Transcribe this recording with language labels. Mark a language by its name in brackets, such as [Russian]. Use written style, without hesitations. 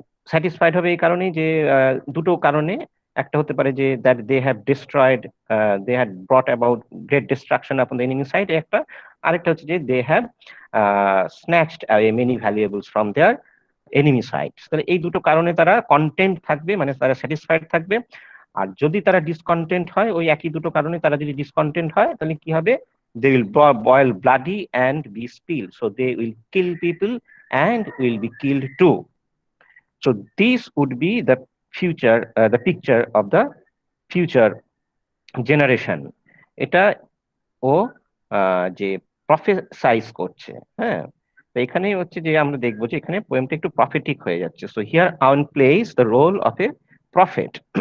[English] satisfied [Bangla] হবে এই কারণেই যে দুটো কারণে, একটা হতে পারে যে [English] that they have destroyed, they had brought about great destruction upon the enemy side [Bangla] একটা, আরেকটা হচ্ছে যে [English] They have snatched away many valuables from their enemy side. [Bangla] তাহলে এই দুটো কারণে তারা কন্টেন্ট থাকবে, মানে তারা স্যাটিসফাইড থাকবে। আর যদি তারা ডিসকন্টেন্ট হয়, ওই একই দুটো কারণে তারা যদি ডিসকন্টেন্ট হয়, তাহলে কি হবে, [English] they will boil bloody and be spilled, so they will kill people and will be killed too. So this would be the future, the picture of the future generation. [Bangla] এটা ও যে প্রফেসাইজ করছে। হ্যাঁ, তো এখানে হচ্ছে যে আমরা দেখবো যে এখানে পোয়েমটা একটু প্রফেটিক হয়ে যাচ্ছে। [English] So here Owen plays the role of a prophet.